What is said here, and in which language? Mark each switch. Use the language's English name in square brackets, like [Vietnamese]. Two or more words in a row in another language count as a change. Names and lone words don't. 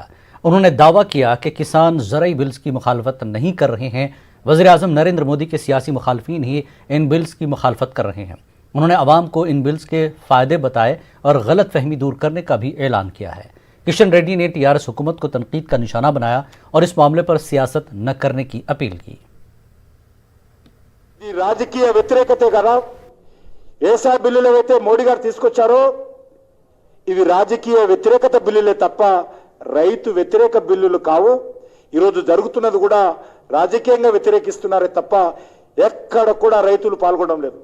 [Urdu] انہوں نے دعویٰ کیا کہ کسان زرعی بلز کی مخالفت نہیں کر رہے ہیں، وزیر اعظم نریندر مودی کے سیاسی مخالفین ہی ان بلز کی مخالفت کر رہے ہیں۔ انہوں نے عوام کو ان بلز کے فائدے بتائے اور غلط فہمی دور کرنے کا بھی اعلان کیا ہے۔ کشن ریڈی نے TRS حکومت کو تنقید کا نشانہ بنایا اور اس معاملے پر سیاست نہ کرنے کی اپیل کی۔ [Telugu] రాజకీయ వ్యతిరేకతే కదా ఏసా బిల్లులు అయితే మోడీ గారు తీసుకొచ్చారో ఇవి రాజకీయ వ్యతిరేకత బిల్లులే తప్ప రైతు వ్యతిరేక బిల్లులు కావు। ఈరోజు జరుగుతున్నది కూడా రాజకీయంగా వ్యతిరేకిస్తున్నారే తప్ప ఎక్కడ కూడా రైతులు పాల్గొనడం లేదు।